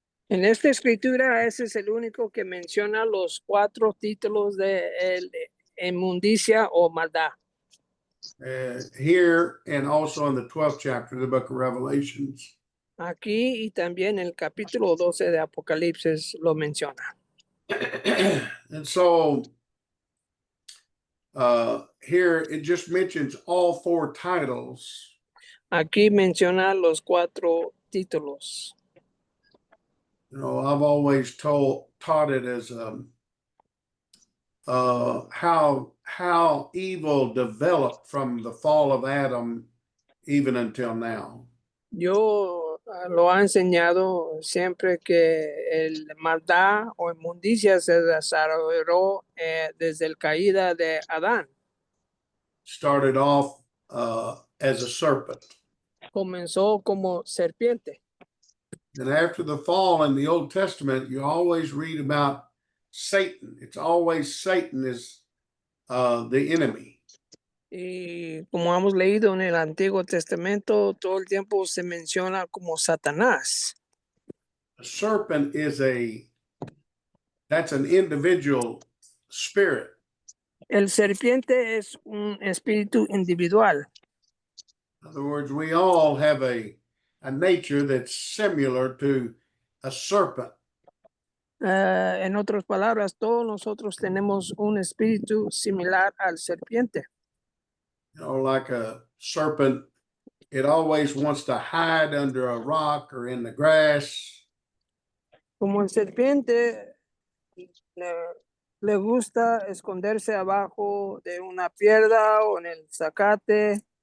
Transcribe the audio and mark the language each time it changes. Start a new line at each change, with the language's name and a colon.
Spanish: En esta escritura, ese es el único que menciona los 4 títulos de inmundicia o maldad.
English: Here and also in the 12th chapter of the book of Revelations.
Spanish: Aquí y también en el capítulo 12 de Apocalipsis lo menciona.
English: And so here it just mentions all four titles.
Spanish: Aquí menciona los 4 títulos.
English: You know, I've always taught it as how evil developed from the fall of Adam even until now.
Spanish: Yo lo he enseñado siempre que el maldad o inmundicia se desarrolló desde la caída de Adán.
English: Started off as a serpent.
Spanish: Comenzó como serpiente.
English: And after the fall in the Old Testament, you always read about Satan. It's always Satan is the enemy.
Spanish: Y como hemos leído en el Antiguo Testamento, todo el tiempo se menciona como Satanás.
English: A serpent that's an individual spirit.
Spanish: El serpiente es un espíritu individual.
English: In other words, we all have a nature that's similar to a serpent.
Spanish: En otras palabras, todos nosotros tenemos un espíritu similar al serpiente.
English: You know, like a serpent, it always wants to hide under a rock or in the grass.
Spanish: Como el serpiente le gusta esconderse abajo de una piedra o en el zacate.